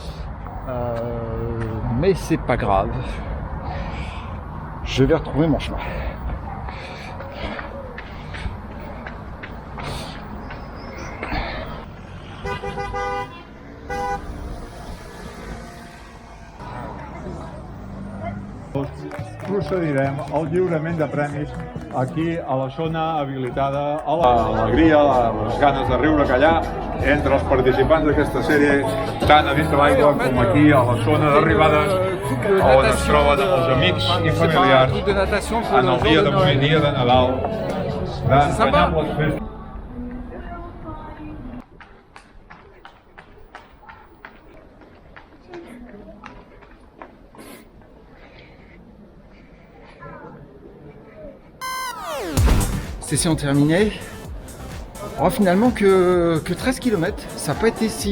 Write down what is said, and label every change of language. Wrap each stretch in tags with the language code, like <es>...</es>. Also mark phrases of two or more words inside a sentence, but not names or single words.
<fr>mais c'est pas grave, je vais retrouver mon chemin.</fr> <ca>Procedirem al lliurament de premis aquí a la zona habilitada a l'alegria, les ganes de riure, callar entre els participants d'aquesta sèrie, tant a dins de l'aigua com aquí a la zona d'arribades on es troben els amics i familiars en el dia de Nadal d'empenyar amb les festes.</ca> <fr>Session terminée. Oh, finalement que 13 km, ça n'a pas été si...</fr>